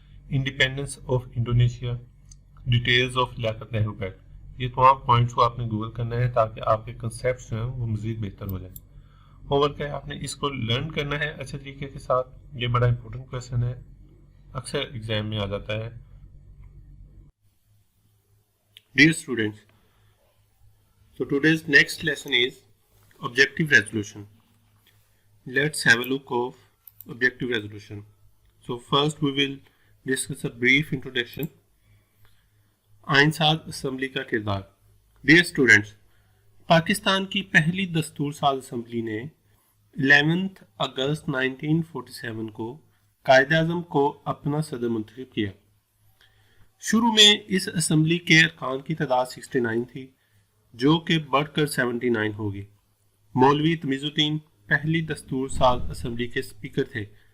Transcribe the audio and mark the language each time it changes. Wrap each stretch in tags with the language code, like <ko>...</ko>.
<ur>Independence of Indonesia, details of Liaquat Nehru packet, یہ تمام points کو آپ نے گوگل کرنا ہے تاکہ آپ کے کنسیپٹس جو ہیں وہ مزید بہتر ہو جائیں۔ ہوم ورک ہے، آپ نے اس کو لرن کرنا ہے اچھے طریقے کے ساتھ، یہ بڑا امپورٹنٹ کویسچن ہے، اکثر ایگزام میں آ جاتا ہے۔</ur> <en>Dear students, so today's next lesson is objective resolution. Let's have a look of objective resolution. So first we will discuss a brief introduction.</en> <ur>آئین ساز اسمبلی کا کردار۔</ur> <en>Dear students,</en> <ur>پاکستان کی پہلی دستور ساز اسمبلی نے 11 اگست 1947 کو قائد اعظم کو اپنا صدر منتخب کیا۔ شروع میں اس اسمبلی کے ارکان کی تعداد 69 تھی، جو کہ بڑھ کر 79 ہوگی۔ مولوی تمیز الدین پہلی دستور ساز اسمبلی کے اسپیکر تھے۔</ur>